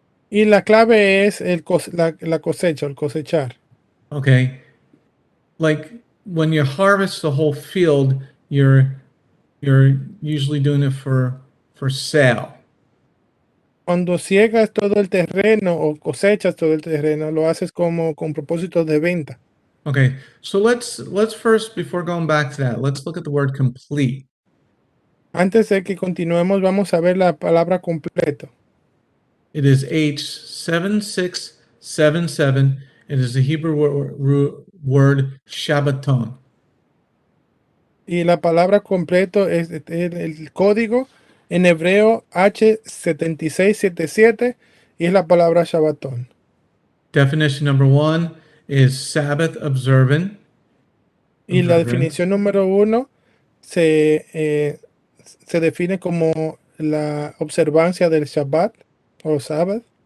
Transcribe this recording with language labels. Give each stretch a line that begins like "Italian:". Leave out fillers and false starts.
Spanish: Y la clave es la cosecha, el cosechar.
English: Okay, like when you harvest the whole field, you're usually doing it for sale.
Spanish: Cuando ciegas todo el terreno o cosechas todo el terreno, lo haces como con propósito de venta.
English: Okay, so let's first, before going back to that, let's look at the word complete.
Spanish: Antes de que continuemos, vamos a ver la palabra completo.
English: It is H7677. It is the Hebrew word Shabbaton.
Spanish: Y la palabra completo es el código en hebreo H7677 y es la palabra Shabbatón.
English: Definition number 1 is Sabbath observant.
Spanish: Y la definición número 1 se define como la observancia del Shabbat o Sabbath.